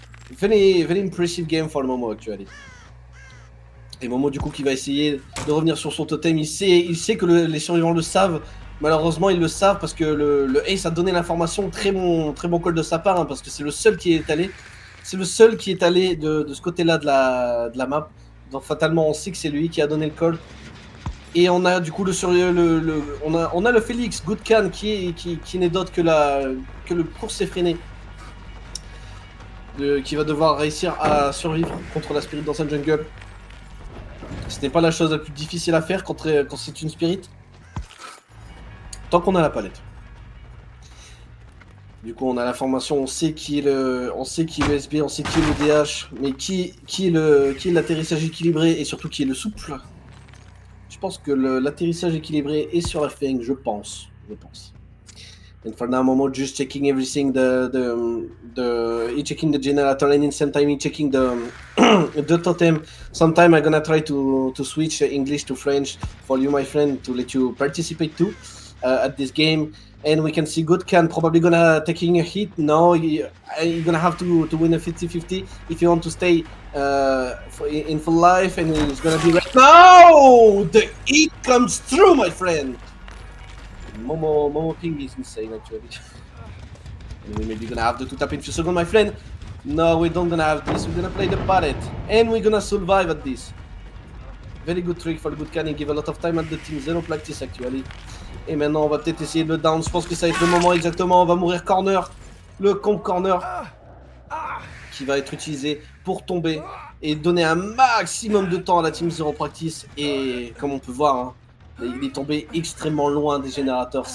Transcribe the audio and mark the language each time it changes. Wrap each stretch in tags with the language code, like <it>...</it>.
<en>Very impressive game for Momo actually.</en> <fr>Et Momo du coup qui va essayer de revenir sur son totem. Il sait que les survivants le savent. Malheureusement ils le savent parce que le Ace a donné l'information. Très bon call de sa part, hein, parce que c'est le seul qui est allé. C'est le seul qui est allé de ce côté-là de la map. Donc fatalement, on sait que c'est lui qui a donné le call. Et on a du coup on a le Félix Goodcan qui n'est d'autre que le course effréné. Qui va devoir réussir à survivre contre la Spirit dans un jungle. Ce n'est pas la chose la plus difficile à faire quand c'est une Spirit. Tant qu'on a la palette. Du coup, on a l'information, on sait qui est le SB, on sait qui est le DH, mais qui est l'atterrissage équilibré et surtout qui est le souple. Je pense que l'atterrissage équilibré est sur la Feng, je pense.</fr> <en>And for now, Momo just checking everything, he checking the generator, and in the same time he checking the the totem. Sometime I'm gonna try to switch English to French for you, my friend, to let you participate too at this game. And we can see Goodcan probably gonna taking a hit. No, you're gonna have to win a 50-50 if you want to stay in full life, and he's gonna be right now. The hit comes through, my friend. Momo ping is insane actually. And we maybe gonna have to tap in few seconds, my friend. No, we don't gonna have this. We're gonna play the pallet, and we're gonna survive at this. Very good trick for the Goodcan. He give a lot of time at the team. Zero practice actually.</en> <fr>Et maintenant, on va peut-être essayer de le down. Je pense que ça va être le moment exactement. On va mourir corner. Le comp corner qui va être utilisé pour tomber et donner un maximum de temps à la team Zero Practice. Et comme on peut voir, hein, il est tombé extrêmement loin des générateurs.</fr>